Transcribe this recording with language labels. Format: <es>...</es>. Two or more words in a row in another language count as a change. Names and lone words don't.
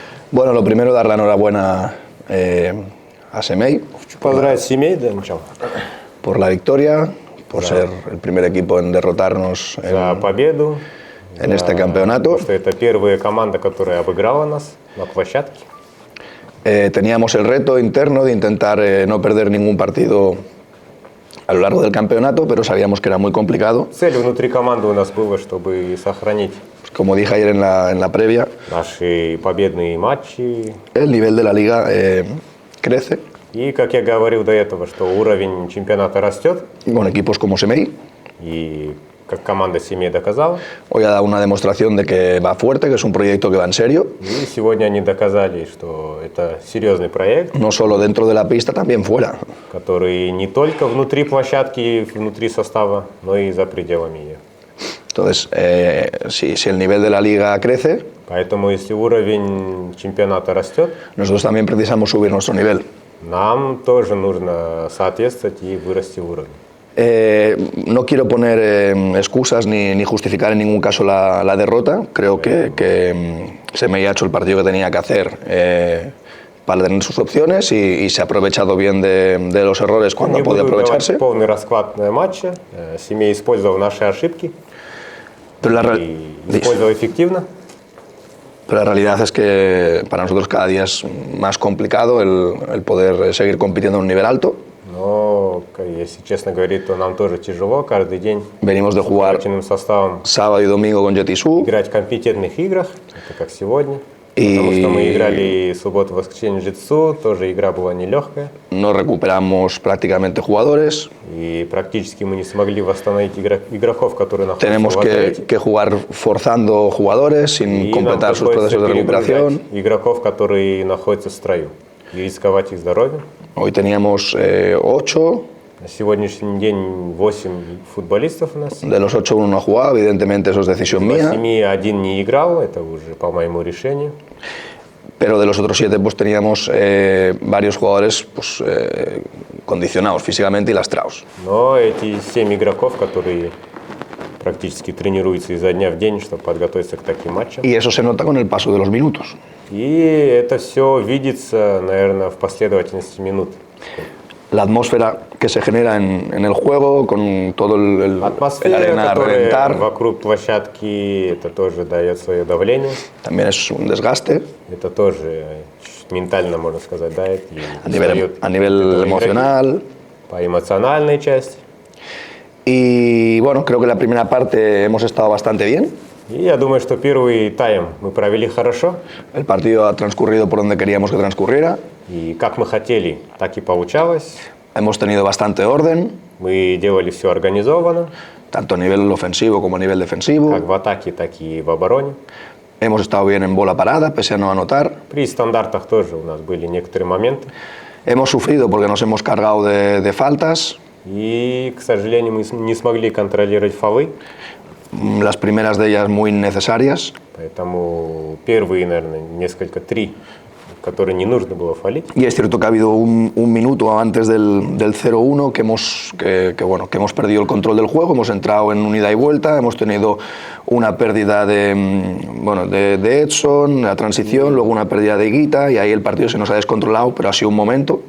<es>Bueno, lo primero dar la enhorabuena a Semei.</es> <ru>Поздравить семей для начала.</ru> <es>Por la victoria, por ser el primer equipo en derrotarnos</es> <ru>За победу.</ru> <es>en este campeonato.</es> <ru>Потому что это первая команда, которая обыграла нас на площадке.</ru> <es>Teníamos el reto interno de intentar no perder ningún partido a lo largo del campeonato, pero sabíamos que era muy complicado.</es> <ru>Цель внутри команды у нас была, чтобы сохранить</ru> <es>Como dije ayer en la previa,</es> <ru>наши победные матчи.</ru> <es>el nivel de la liga crece</es> <ru>И, как я говорил до этого, что уровень чемпионата растет.</ru> <es>con equipos como Semei.</es> <ru>И как команда семей доказала.</ru> <es>Hoy ha dado una demostración de que va fuerte, que es un proyecto que va en serio,</es> <ru>И сегодня они доказали, что это серьезный проект,</ru> <es>no solo dentro de la pista, también fuera.</es> <ru>который не только внутри площадки, внутри состава, но и за пределами ее.</ru> <es>Entonces, si el nivel de la liga crece,</es> <ru>Поэтому, если уровень чемпионата растет,</ru> <es>nosotros también precisamos subir nuestro nivel.</es> <ru>нам тоже нужно соответствовать и вырасти в уровне.</ru> <es>No quiero poner excusas ni justificar en ningún caso la derrota. Creo que Semei ha hecho el partido que tenía que hacer para tener sus opciones y se ha aprovechado bien de los errores cuando</es> <ru>Не</ru> <es>ha podido</es> <ru>буду давать</ru> <es>aprovecharse.</es> <ru>полный расклад матча. Семей использовал наши ошибки</ru> <es>Pero</es> <ru>и использовал эффективно.</ru> <es>la realidad es que para nosotros cada día es más complicado el poder seguir compitiendo a un nivel alto.</es> <ru>Но, если честно говорить, то нам тоже тяжело каждый день</ru> <es>Venimos de jugar</es> <ru>с составом</ru> <es>sábado y domingo con Jetisu</es> <ru>играть в компетентных играх, это как сегодня. И- Потому что мы играли субботу-воскресенье Житсу, тоже игра была нелегкая.</ru> <es>no recuperamos prácticamente jugadores.</es> <ru>И практически мы не смогли восстановить игроков, которые находятся</ru> <es>Tenemos</es> <ru>в лазарете.</ru> <es>que jugar forzando jugadores sin</es> <ru>И нам</ru> <es>completar sus</es> <ru>приходится</ru> <es>procesos de recuperación.</es> <ru>перегружать игроков, которые находятся в строю, и рисковать их здоровьем.</ru> <es>Hoy teníamos 8,</es> <ru>На сегодняшний день 8 футболистов у нас.</ru> <es>de los 8 uno no ha jugado, evidentemente eso es decisión</es> <ru>Из</ru> <es>mía,</es> <ru>8 один не играл, это уже по моему решению.</ru> <es>pero de los otros 7 pues teníamos varios jugadores pues, condicionados físicamente y lastrados.</es> <ru>Но эти 7 игроков, которые практически тренируются изо дня в день, чтобы подготовиться к таким матчам.</ru> <es>Y eso se nota con el paso de los minutos.</es> <ru>И это все видится, наверное, в последовательности минут.</ru> <es>La atmósfera que se genera en el juego, con todo el</es> <ru>Атмосфера,</ru> <es>arena a</es> <ru>которая</ru> <es>reventar,</es> <ru>вокруг площадки, это тоже дает свое давление.</ru> <es>también es un desgaste</es> <ru>Это тоже ментально, можно сказать, дает. И</ru> <es>a nivel emocional.</es> <ru>По эмоциональной части.</ru> <es>Y bueno, creo que la primera parte hemos estado bastante bien.</es> <ru>И я думаю, что первый тайм мы провели хорошо.</ru> <es>El partido ha transcurrido por donde queríamos que transcurriera.</es> <ru>И как мы хотели, так и получалось.</ru> <es>Hemos tenido bastante orden,</es> <ru>Мы делали все организованно,</ru> <es>tanto a nivel ofensivo como a nivel defensivo.</es> <ru>как в атаке, так и в обороне.</ru> <es>Hemos estado bien en bola parada, pese a no anotar.</es> <ru>При стандартах тоже у нас были некоторые моменты.</ru> <es>Hemos sufrido porque nos hemos cargado de faltas.</es> <ru>И, к сожалению, мы не смогли контролировать фолы.</ru> <es>Las primeras de ellas muy necesarias.</es> <ru>Поэтому первые, наверное, три, которые не нужно было фолить.</ru> <es>Y es cierto que ha habido un minuto antes del 0-1 que hemos perdido el control del juego, hemos entrado en un ida y vuelta, hemos tenido una pérdida de Edson, la transición, luego una pérdida de Higuita y ahí el partido se nos ha descontrolado, pero ha sido un momento.</es>